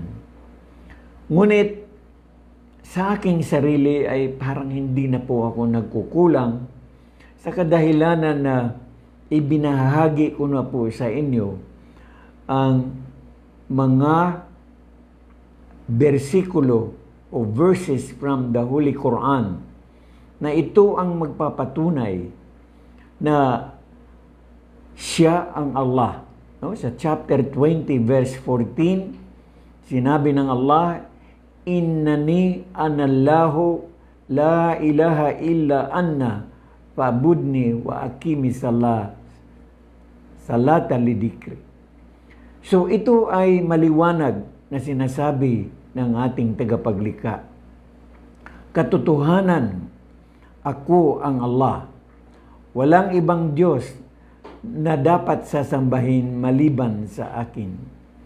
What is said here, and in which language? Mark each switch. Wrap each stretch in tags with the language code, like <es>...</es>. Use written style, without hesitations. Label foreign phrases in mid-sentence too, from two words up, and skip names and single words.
<tl>Ngunit sa aking sarili ay parang hindi na po ako nagkukulang sa kadahilanan na ibinahagi ko na po sa inyo ang mga bersikulo o</tl> <en>verses from the Holy Quran</en> <tl>na ito ang magpapatunay na siya ang Allah. No? Sa chapter 20 verse 14, sinabi ng Allah,</tl> <ar>إنني أنا الله لا إله إلا أنا فاعبدني وأقم الصلاة لذكري.</ar> <tl>So ito ay maliwanag na sinasabi ng ating tagapaglikha. Katotohanan, ako ang Allah. Walang ibang Diyos na dapat sasambahin maliban sa akin.</tl>